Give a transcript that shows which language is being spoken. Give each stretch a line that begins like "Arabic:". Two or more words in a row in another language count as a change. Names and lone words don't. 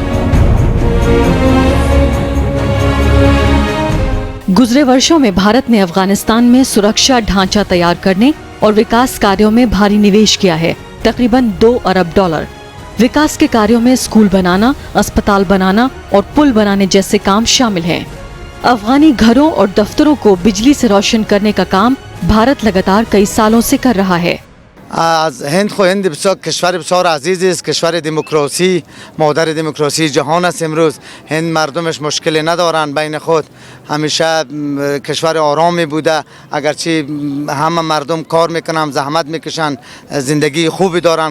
Hindi: गुजरे वर्षों में भारत ने अफगानिस्तान में सुरक्षा ढांचा तैयार करने और विकास कार्यों में भारी निवेश किया है, तकरीबन $2 अरब। विकास के कार्यों में स्कूल बनाना, अस्पताल बनाना और पुल बनाने जैसे काम शामिल हैं। अफगानी घरों और दफ्तरों को बिजली से रोशन करने का काम भारत लगातार कई सालों से कर रहा है।
Persian: از هند خو هند بسیار کشور بسیار عزیزی است، کشور دموکراسی، مادر دموکراسی جهان است. امروز هند مردمش مشکلی ندارن بین خود، همیشه کشور آرامی بوده، اگرچه همه مردم کار میکنن، زحمت میکشن، زندگی خوبی دارن.